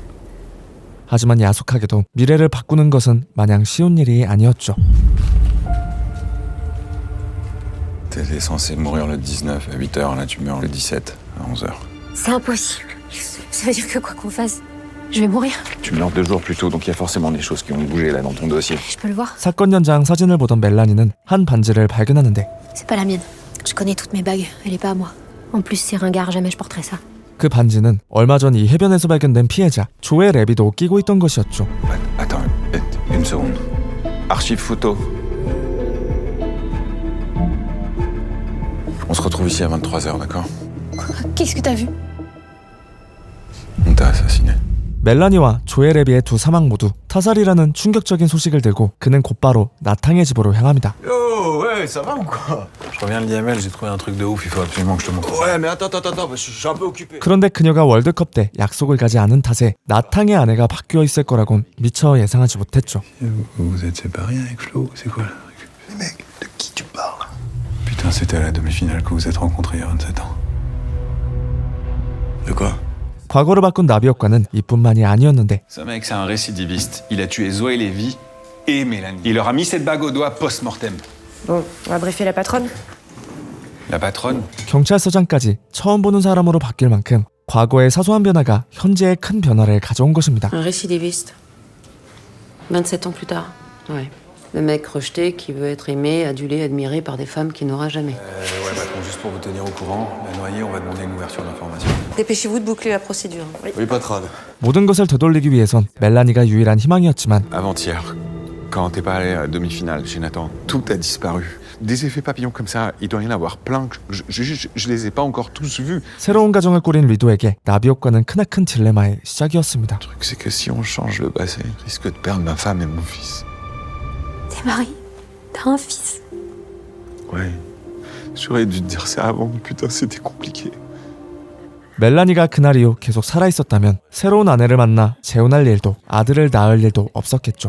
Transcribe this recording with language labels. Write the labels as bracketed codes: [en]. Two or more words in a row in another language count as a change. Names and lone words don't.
[ko] 하지만 야속하게도 미래를 바꾸는 것은 마냥 쉬운 일이 아니었죠. [fr] T'étais censé mourir le 19 à 8h, là tu meurs le 17 à 11h. C'est impossible. Ça veut dire que quoi qu'on fasse, je vais mourir. Tu meurs 2 jours plus tôt, donc il y a forcément des choses qui ont bougé là dans ton dossier. Je peux le voir. [ko] 사건 현장 사진을 보던 멜라니는 한 반지를 발견하는데 [fr] C'est pas la mienne. Je connais toutes mes bagues. Elle est pas à moi. En plus, c'est ringard. Jamais je porterai ça. [ko] 그 반지는 얼마 전 이 해변에서 발견된 피해자 조의 레비도 끼고 있던 것이었죠. [fr] Attends, une seconde. Archive photo. On se retrouve ici à 23h, d'accord? Qu'est-ce que t'as vu? On t'a assassiné. [ko] 멜라니와 조의 레비의 두 사망 모두 타살이라는 충격적인 소식을 들고 그는 곧바로 나탕의 집으로 향합니다. [fr] Oh, ouais, ça va ou quoi? Je reviens le DML, j'ai trouvé un truc de ouf, il faut absolument que je te montre. Ouais, mais attends, je suis un peu occupé. [ko] 그런데 그녀가 월드컵 때 약속을 가지 않은 탓에 나탕의 아내가 바뀌어 있을 거라곤 미처 예상하지 못했죠. [fr] Vous êtes séparés avec Flo? C'est quoi là? Mais mec, de qui tu parles? Putain, c'était à la demi-finale que vous êtes rencontrés il y a 27 ans. De quoi? [ko] 과거를 바꾼 나비효과는 이뿐만이 아니었는데 [fr] Ce mec, c'est un récidiviste. Il a tué Zoé Lévy et Mélanie. Il leur a mis cette bague au doigt post-mortem. Bon, on va briefer la patronne. La patronne? [ko] 경찰서장까지 처음 보는 사람으로 바뀔 만큼 과거의 사소한 변화가 현재의 큰 변화를 가져온 것입니다. [fr] Un récidiviste. 27 ans plus tard. Ouais. Le mec rejeté qui veut être aimé, adulé, admiré par des femmes qu'il n'aura jamais. Ouais, patron, juste pour vous tenir au courant, la noyée, on va demander une ouverture d'information. Dépêchez-vous de boucler la procédure. Oui. Oui, patronne. [ko] 모든 것을 되돌리기 위해선 멜라니가 유일한 희망이었지만 [fr] Avant-hier, quand t'es pas allé à la demi-finale chez Nathan, tout a disparu. Des effets papillons comme ça, il doit y en avoir plein. Je les ai pas encore tous vus. [ko] 새로운 가정을 꾸린 리도에게 나비효과는 크나큰 딜레마의 시작이었습니다. [fr] Le truc, c'est que si on change le passé, je risque de perdre ma femme et mon fils. T'es marié. T'as un fils. Ouais. J'aurais dû te dire ça avant, putain, c'était compliqué. [ko] 멜라니가 그날 이후 계속 살아있었다면 새로운 아내를 만나 재혼할 일도 아들을 낳을 일도 없었겠죠.